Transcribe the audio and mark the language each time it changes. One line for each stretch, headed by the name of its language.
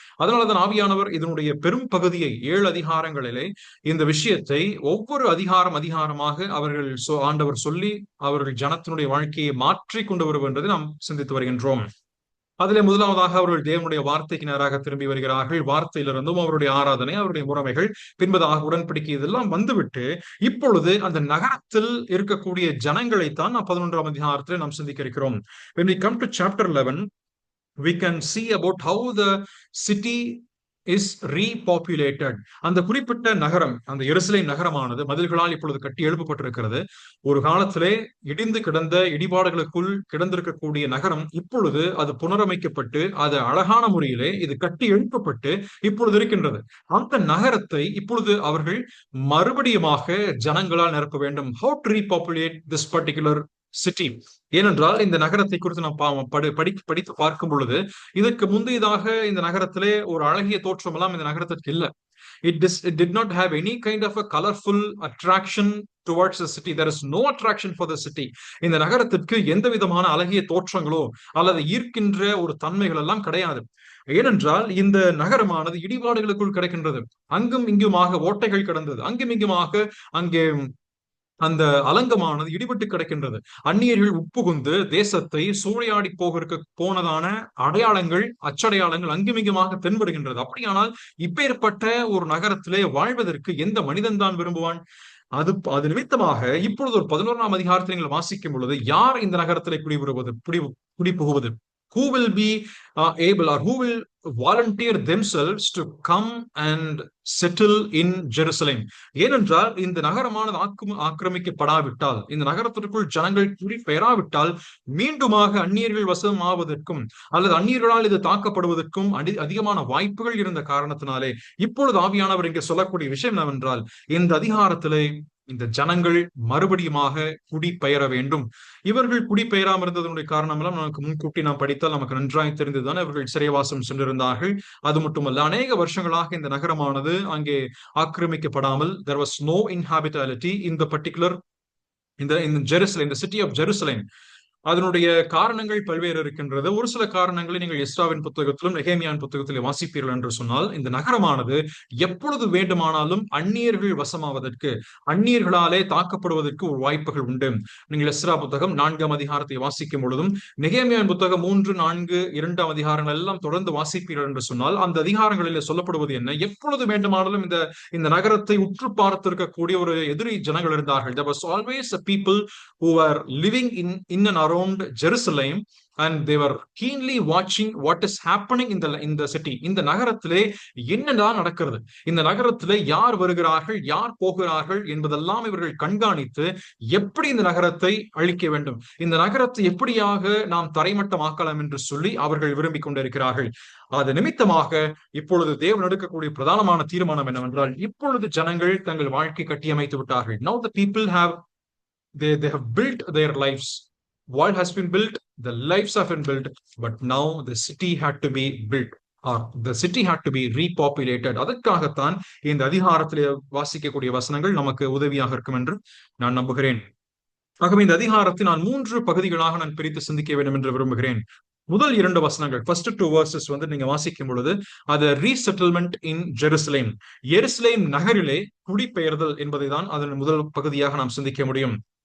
Tamil: அதனாலதான் ஆவியானவர் இதனுடைய பெரும் பகுதியை 7 அதிகாரங்களிலே இந்த விஷயத்தை ஒவ்வொரு அதிகாரமாக அவர்கள் ஆண்டவர் சொல்லி அவர்கள் ஜனத்தினுடைய வாழ்க்கையை மாற்றி கொண்டு வருவதை நாம் சிந்தித்து வருகின்றோம். அதிலே முதலாவதாக அவர்கள் தேவனுடைய வார்த்தைக்கு நேராக திரும்பி வருகிறார்கள். வார்த்தையிலிருந்தும் அவருடைய ஆராதனை, அவருடைய முறைமைகள், பின்பதாக உடன்படிக்கை இதெல்லாம் வந்துவிட்டு இப்பொழுது அந்த நகரத்தில் இருக்கக்கூடிய ஜனங்களைத்தான் நாம் 11ஆம் அதிகாரத்தில் நாம் சிந்திக்க இருக்கிறோம்.
English: When we come to chapter 11, we can see about how the city is repopulated.
Tamil: அந்த குறிப்பிட்ட நகரம், அந்த எருசலேம் நகரமானது மதில்களால் இப்பொழுது கட்டி எழுப்பப்பட்டிருக்கிறது. ஒரு காலத்திலே இடிந்து கிடந்த இடிபாடுகளுக்குள் கிடந்திருக்கக்கூடிய நகரம் இப்பொழுது அது புனரமைக்கப்பட்டு அது அழகான முறையிலே இது கட்டி எழுப்பப்பட்டு இப்பொழுது இருக்கின்றது. அந்த நகரத்தை இப்பொழுது அவர்கள் மறுபடியுமாக ஜனங்களால் நிரப்ப வேண்டும்.
English: How to repopulate this particular city?
Tamil: ஏனென்றால் இந்த நகரத்தை குறித்து நாம் படித்து பார்க்கும் பொழுது இதற்கு முந்தையதாக இந்த நகரத்திலே ஒரு அழகிய தோற்றம் எல்லாம் இந்த நகரத்திற்கு இல்லை.
English: It did not have any kind of a colorful attraction towards the city. There is no attraction for the city.
Tamil: இந்த நகரத்திற்கு எந்த விதமான அழகிய தோற்றங்களோ அல்லது ஈர்க்கின்ற ஒரு தன்மைகள் எல்லாம் கிடையாது. ஏனென்றால் இந்த நகரமானது இடிபாடுகளுக்குள் கிடைக்கின்றது. அங்கும் இங்குமாக ஓட்டைகள் கிடந்தது. அங்கும் இங்குமாக அங்கே அந்த அலங்கமானது இடிபட்டு கிடக்கின்றது. அந்நியர்கள் உட்புகுந்து தேசத்தை சூறையாடி போனதான அடையாளங்கள், அச்சடையாளங்கள் அங்குமிங்குமாக தென்படுகின்றது. அப்படியானால் இப்பேற்பட்ட ஒரு நகரத்திலே வாழ்வதற்கு எந்த மனிதன் தான் விரும்புவான்? அது நிமித்தமாக இப்பொழுது ஒரு 11ஆம் அதிகாரத்தை நீங்கள் வாசிக்கும் பொழுது, யார் இந்த நகரத்திலே குடிபுகுவது?
English: Who will be able, or who will volunteer themselves to come and settle in Jerusalem?
Tamil: ஏனென்றால் இந்த நகரமானது ஆக்கிரமிக்கப்படாவிட்டால், இந்த நகரத்திற்குள் ஜனங்கள் குடிபெயராவிட்டால், மீண்டுமாக அந்நியர்கள் வசம் ஆவதற்கும் அல்லது அந்நியர்களால் இது தாக்கப்படுவதற்கும் அதிகமான வாய்ப்புகள் இருந்த காரணத்தினாலே இப்பொழுது ஆவியானவர் இங்கே சொல்லக்கூடிய விஷயம் என்னவென்றால், இந்த அதிகாரத்திலே இந்த ஜனங்கள் மறுபடியுமாக குடிபெயர வேண்டும். இவர்கள் குடிபெயராமல் இருந்ததனுடைய காரணம் எல்லாம் நமக்கு முன்கூட்டி நாம் படித்தால் நமக்கு நன்றாய் தெரிந்ததுதான். அவர்கள் சிறைவாசம் சென்றிருந்தார்கள். அது மட்டுமல்ல, அநேக வருஷங்களாக இந்த நகரமானது அங்கே ஆக்கிரமிக்கப்படாமல்,
English: there was no inhabitability in the particular in Jerusalem, the city of Jerusalem.
Tamil: அதனுடைய காரணங்கள் பல்வேறு இருக்கின்றது. ஒரு சில காரணங்களை நீங்கள் எஸ்ராவின் புத்தகத்திலும் நெகேமியாவின் புத்தகத்திலே வாசிப்பீர்கள் என்று சொன்னால், இந்த நகரமானது எப்பொழுது வேண்டுமானாலும் அந்நியர்கள் வசமாவதற்கு, அந்நியர்களாலே தாக்கப்படுவதற்கு ஒரு வாய்ப்புகள் உண்டு. நீங்கள் எஸ்ரா புத்தகம் 4ஆம் அதிகாரத்தை வாசிக்கும் பொழுதும், நெகேமியாவின் புத்தகம் 3, 4, 2ஆம் அதிகாரங்கள் எல்லாம் தொடர்ந்து வாசிப்பீர்கள் என்று சொன்னால், அந்த அதிகாரங்களிலே சொல்லப்படுவது என்ன? எப்பொழுது வேண்டுமானாலும் இந்த நகரத்தை உற்று பார்த்திருக்கக்கூடிய ஒரு எதிரி ஜனங்கள் இருந்தார்கள்.
English: There was always a people who were living in and around Jerusalem, and they were keenly watching what is happening in the city.
Tamil: இந்த நகரத்திலே என்னதான் நடக்கிறது, இந்த நகரத்திலே யார் வருகிறார்கள், யார் போகிறார்கள் என்பதெல்லாம் இவர்கள் கண்காணித்து எப்படி இந்த நகரத்தை அழிக்க வேண்டும், இந்த நகரத்தை எப்படியாக நாம் தரைமட்டமாக்கலாம் என்று சொல்லி அவர்கள் விரும்பிக் கொண்டிருக்கிறார்கள். அது நிமித்தமாக இப்பொழுது தேவன் எடுக்கக்கூடிய பிரதானமான தீர்மானம் என்னவென்றால், இப்பொழுது ஜனங்கள் தங்கள் வாழ்க்கை கட்டியமைத்து விட்டார்கள்.
English: Now the people have they have built their lives. What has been built? The lives have been built, but now the city had to be built, or the city had to be repopulated.
Tamil: அதற்காகத்தான் இந்த அதிகாரத்திலே வாசிக்கக்கூடிய வசனங்கள் நமக்கு உதவியாக இருக்கும் என்று நான் நம்புகிறேன். ஆகவே இந்த அதிகாரத்தை நான் 3 பகுதிகளாக நான் பிரித்து சிந்திக்க வேண்டும் என்று விரும்புகிறேன். முதல் 2 வசனங்கள்,
English: first 2 verses
Tamil: நீங்க வாசிக்கும் பொழுது, அது
English: resettlement in Jerusalem,
Tamil: எருசலேம் நகரிலே குடிபெயர்தல் என்பதை தான் அதன் முதல் பகுதியாக நாம் சிந்திக்க முடியும்.